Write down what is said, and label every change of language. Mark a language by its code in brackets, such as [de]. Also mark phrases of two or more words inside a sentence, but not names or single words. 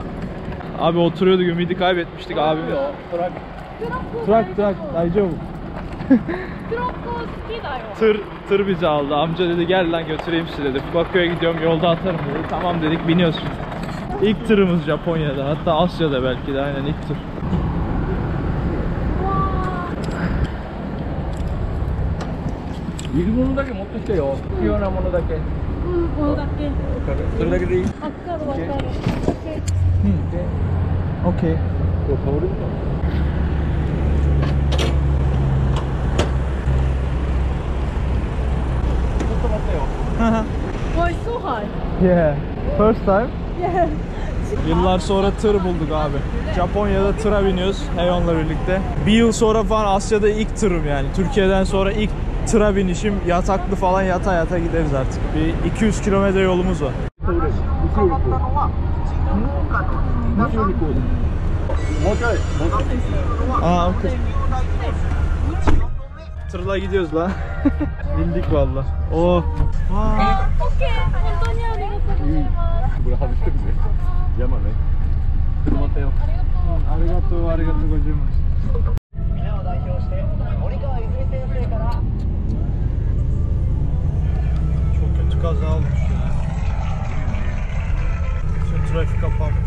[tr] Abi oturuyorduk, ümidi kaybetmiştik abim. Trak. Dayıcım. Tır bizi aldı. Amca dedi gel lan götüreyim sizi dedi. Fukuoka'ya gidiyorum, yolda atarım dedi. Tamam dedik, biniyoruz şimdi. İlk tırımız Japonya'da, hatta Asya'da belki de, aynen ilk tır. [en] Okay. Why so high? Yeah. First time. Yeah. [tr] Yıllar sonra tır bulduk abi. Japonya'da tıra biniyoruz Heyon'la birlikte. Bir yıl sonra falan Asya'da ilk tırım yani. Türkiye'den sonra ilk tıra binişim, yataklı falan, yata gideriz artık. Bir 200 kilometre yolumuz var. [en] Aa, okay. [tr] Tırla gidiyoruz lan. Bindik valla. Oh. [en] Okay. [ja] 本当にありがとうございます。これ外してくれ。山ね。車だよ。ありがとうございます。皆を代表して森川泉先生から。 [tr] Çok kötü kaza olmuş ya. Bütün trafik kapanmış.